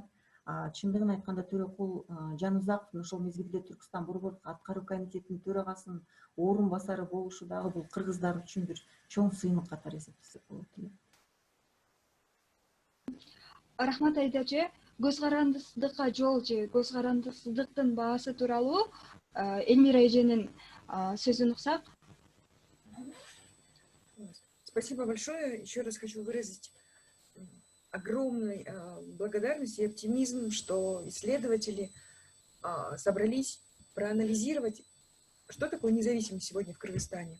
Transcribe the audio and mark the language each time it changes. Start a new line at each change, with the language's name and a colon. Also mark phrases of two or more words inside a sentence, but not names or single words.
Kyrgyz: Чындыгын айтканда Төрөкул Жанызаковдун ошол мезгилде Түркстан Борбордук аткаруу комитетинин төрагасынын орун басары болушу дагы бул кыргыздар үчүн бир чоң сыймык катары эсептесек болот эле. Рахмат Айдачы. Көз карандысыздыкка жол же көз карандысыздыктын баасы тууралуу Элмира эженин сөзүн уксак.
Russian: Спасибо большое. Еще раз хочу выразить огромную благодарность и оптимизм, что исследователи собрались проанализировать, что такое независимость сегодня в Кыргызстане.